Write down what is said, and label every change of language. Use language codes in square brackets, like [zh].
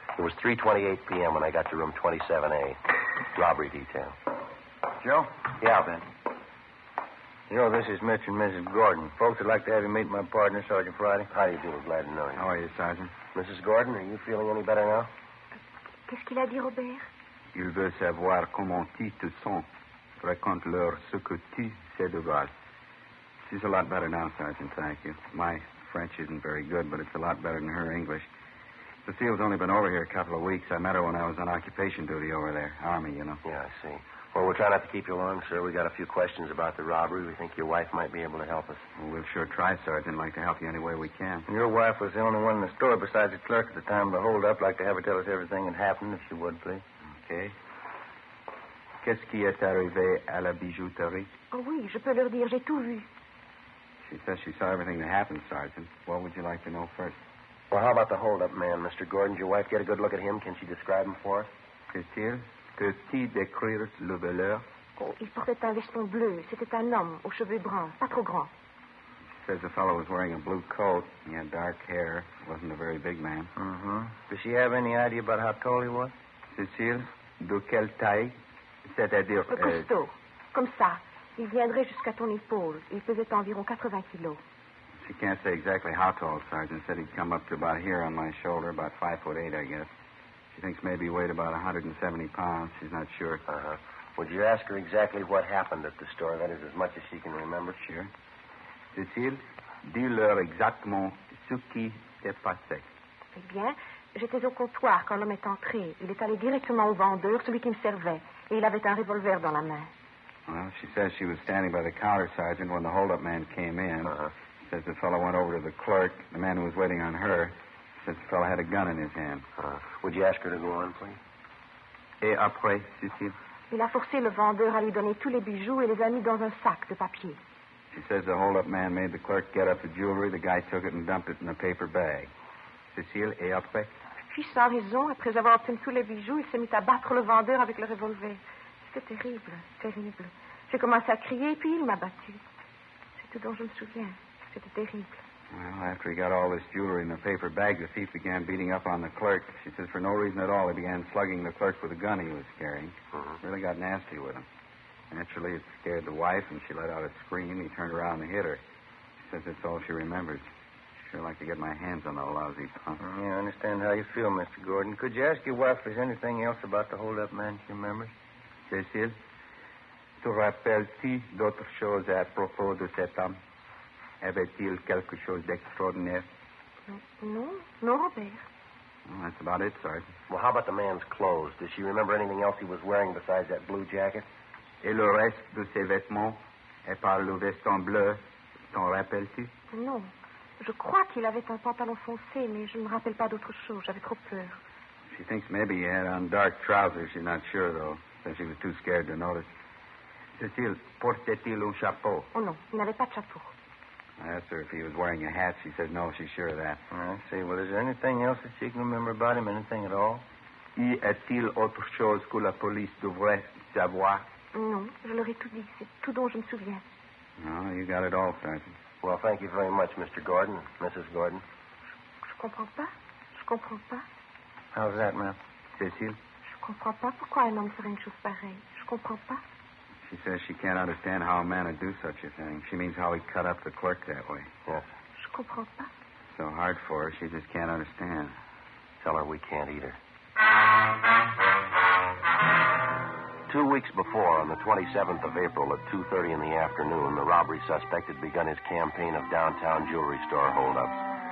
[en] It was 3:28 p.m. when I got to room 27A. Robbery detail. Joe? Yeah, Ben. You know, this is Mitch and Mrs. Gordon. Folks would like to have you meet my partner, Sergeant Friday. How do you do? Glad to know you. How are you, Sergeant? Mrs. Gordon, are you feeling any better now? [fr] Qu'est-ce qu'il a dit, Robert? Il veut savoir comment tu te sens. Raconte-leur ce que tu sais de Val. [en] She's a lot better now, Sergeant, thank you. My French isn't very good, but it's a lot better than her English. Cecile's only been over here a couple of weeks. I met her when I was on occupation duty over there. Army, you know. Yeah, I see. Well, we'll try not to keep you long, sir. We got a few questions about the robbery. We think your wife might be able to help us. Well, we'll sure try, Sergeant. Like to help you any way we can. Your wife was the only one in the store besides the clerk at the time of the hold-up. Like to have her tell us everything that happened, if she would, please. Okay. [fr] Qu'est-ce qui est arrivé à la bijouterie? Oh oui, je peux leur dire, j'ai tout vu. [en] She says she saw everything that happened, Sergeant. What would you like to know first? Well, how about the hold-up man, Mr. Gordon? Did your wife get a good look at him? Can she describe him for us? [fr] Cécile, peux-tu décrire le voleur? Oh, il portait un veston bleu. C'était un homme aux cheveux bruns, pas trop grands. [en] She says the fellow was wearing a blue coat. He had dark hair. Wasn't a very big man. Mm-hmm. Does she have any idea about how tall he was? [fr] Cécile, de quelle taille? C'est-à-dire... Costaud. Comme ça. Il viendrait jusqu'à ton épaule. Il pesait environ 80 kilos. [en] She can't say exactly how tall, Sergeant. Said he'd come up to about here on my shoulder, about 5'8", I guess. She thinks maybe he weighed about 170 pounds. She's not sure. Uh-huh. Would you ask her exactly what happened at the store? That is, as much as she can remember. Sure. [fr] Cécile, dis-leur exactement ce qui s'est passé. Eh bien, j'étais au comptoir quand l'homme est entré. Il est allé directement au vendeur, celui qui me servait. Et il avait un revolver dans la main. [en] Well, she says she was standing by the counter, Sergeant, when the hold-up man came in. Uh-huh. Says the fellow went over to the clerk, the man who was waiting on her. Says the fellow had a gun in his hand. Would you ask her to go on, please? [fr] Et après, Cécile? Il a forcé le vendeur à lui donner tous les bijoux et les a mis dans un sac de papier. [en] She says the hold-up man made the clerk get up the jewelry. The guy took it and dumped it in a paper bag. [fr] Cécile, et après? Puis, sans raison, après avoir obtenu tous les bijoux, il s'est mis à battre le vendeur avec le revolver. C'était terrible, terrible. J'ai commencé à crier, puis il m'a battu. C'est tout dont je me souviens. C'était terrible. [en] Well, after he got all this jewelry in a paper bag, the thief began beating up on the clerk. She says for no reason at all, he began slugging the clerk with a gun he was carrying. Really got nasty with him. Naturally, it scared the wife, and she let out a scream. He turned around and hit her. She says that's all she remembers. Sure like to get my hands on that lousy punk. Yeah, I understand how you feel, Mr. Gordon. Could you ask your wife if there's anything else about the hold-up man she remembers? [fr] Cécile, te rappelles-tu d'autres choses à propos de cet homme? Avait-il quelque chose d'extraordinaire? Non, non, Robert. [en] Well, that's about it, Sergeant. Well, how about the man's clothes? Does she remember anything else he was wearing besides that blue jacket? [fr] Et le reste de ses vêtements, et par le veston bleu, t'en rappelles-tu? Non. Je crois qu'il avait un pantalon foncé, mais je ne me rappelle pas d'autre chose. J'avais trop peur. [en] She thinks maybe he had on dark trousers. She's not sure, though, since she was too scared to notice. [fr] Cécile, portait-il un chapeau? Oh non, il n'avait pas de chapeau. [en] I asked her if he was wearing a hat. She said no, she's sure of that. I see. Well, is there anything else that she can remember about him? Anything at all? [fr] Y a-t-il autre chose que la police devrait savoir? Non, je leur ai tout dit. C'est tout dont je me souviens. [en] No, you got it all, Sergeant. Well, thank you very much, Mr. Gordon, Mrs. Gordon. [fr] Je comprends pas. Je comprends pas. [en] How's that, ma'am? Cécile? [fr] Je comprends pas pourquoi un homme ferait une chose pareille. Je comprends pas. [en] She says she can't understand how a man would do such a thing. She means how he cut up the clerk that way. Yes. [fr] Je comprends pas. [en] So hard for her, she just can't understand. Tell her we can't either. 2 weeks before, on the 27th of April at 2:30 in the afternoon, the robbery suspect had begun his campaign of downtown jewelry store holdups.